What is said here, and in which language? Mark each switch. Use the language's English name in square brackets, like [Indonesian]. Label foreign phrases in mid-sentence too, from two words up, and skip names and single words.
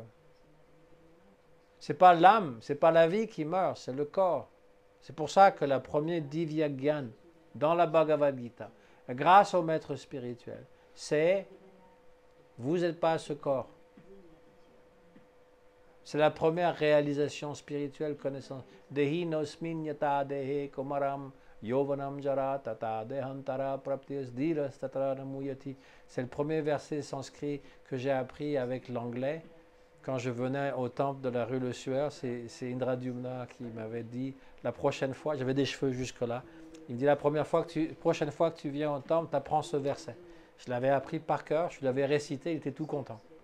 [French] Ce n'est pas l'âme, ce n'est pas la vie qui meurt, c'est le corps. C'est pour ça que la première [Sanskrit] Divya Gyan [French] dans la Bhagavad Gita, grâce au maître spirituel, c'est vous n'êtes pas ce corps. C'est la première réalisation spirituelle, connaissance. [Sanskrit] Dehi nosmin yata dehe komaram yovanam jara tata dehantara praptis dhiras tatra namuyati. [French] C'est le premier verset sanskrit que j'ai appris avec l'anglais. Quand je venais au temple de la rue Le Sueur, c'est Indradyumna qui m'avait dit, la prochaine fois, j'avais des cheveux jusque-là, il me dit, la prochaine fois que tu viens au temple, tu apprends ce verset. Je l'avais appris par cœur, je l'avais récité, il était tout content.